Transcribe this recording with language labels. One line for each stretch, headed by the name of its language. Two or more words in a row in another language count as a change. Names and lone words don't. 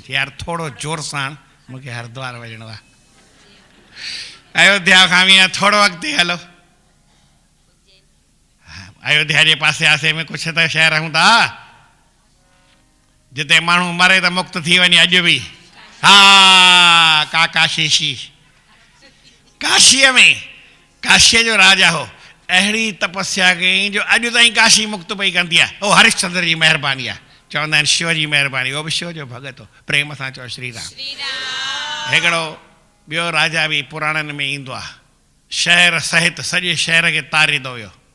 Sindhi: यार थोरो जोर सां, मूंखे हरिद्वार वञिणो आहे। अयोध्या खां बि थोरो अॻिते हलो, अयोध्या जे पासे आसे में कुझु त शहर हूंदा जिते माण्हू मरे त मुक्त थी वञे अॼु बि। हा, काशीशी, काशीअ में काशीअ जो राजा हो, अहिड़ी तपस्या कई जो अॼु ताईं काशी मुक्त पई कंदी आहे। उहो हरिश्चंद्र जी महिरबानी आहे, चवंदा आहिनि शिव जी महिरबानी। उहो बि शिव जो भॻत हो, प्रेम सां चओ श्री राम। हिकिड़ो ॿियो राजा बि पुराणनि में ईंदो आहे, शहर सहित सॼे शहर खे तारींदो हुयो।